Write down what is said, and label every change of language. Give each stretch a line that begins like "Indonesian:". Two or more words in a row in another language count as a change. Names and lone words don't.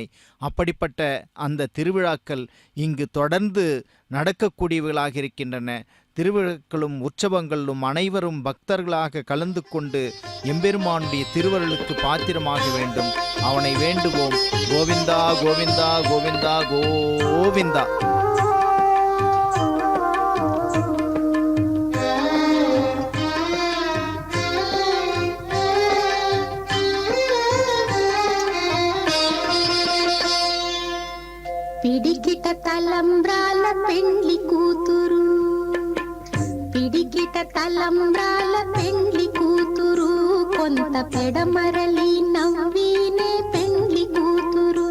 Tamil: அப்படிப்பட்ட அந்த திருவிழாக்கள் இங்கு தொடர்ந்து நடக்கக்கூடியவர்களாக இருக்கின்றன. திருவிழாக்களும் உற்சவங்களும் அனைவரும் பக்தர்களாக கலந்து கொண்டு எம்பெருமானுடைய திருவருளுக்கு பாத்திரமாக வேண்டும். அவனை வேண்டுவோம். கோவிந்தா கோவிந்தா கோவிந்தா கோவிந்தா.
Telugu: పిడికిట తలంబ్రాల పెండ్లి కూతురు, పిడికిట తలంబ్రాల పెండ్లి కూతురు, కొంత పెడమరలి నవ్వినే పెండ్లి కూతురు.